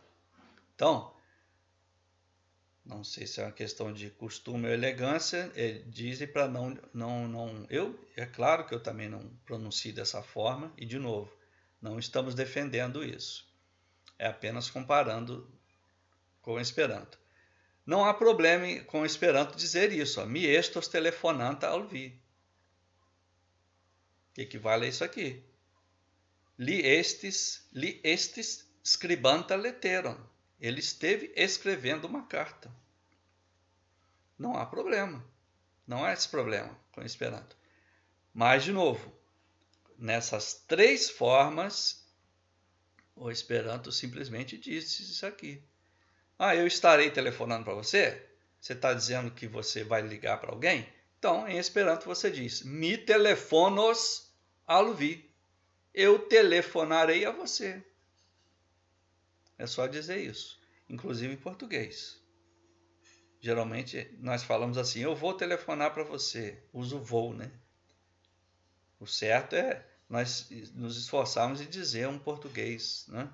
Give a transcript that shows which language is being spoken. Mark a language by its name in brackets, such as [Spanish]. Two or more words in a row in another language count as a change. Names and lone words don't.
[Portuguese] Então, não sei se é uma questão de costume ou elegância, dizem para não. É claro que eu também não pronuncio dessa forma, e de novo, não estamos defendendo isso. É apenas comparando com o Esperanto. Não há problema com o Esperanto dizer isso. [Esperanto] Mi estos telefonanta al vi. [Portuguese] Que equivale a isso aqui. [Esperanto] Li estis scribanta leteron. [Portuguese] Ele esteve escrevendo uma carta. Não há problema. Não há esse problema com o Esperanto. Mas, de novo, nessas 3 formas, o Esperanto simplesmente disse isso aqui. Eu estarei telefonando para você? Você está dizendo que você vai ligar para alguém? Então, em Esperanto você diz, [Esperanto] mi telefonos al vi. [Portuguese] Eu telefonarei a você. É só dizer isso, inclusive em português. Geralmente nós falamos assim, eu vou telefonar para você. Uso vou, né? O certo é nós nos esforçarmos em dizer um português, né?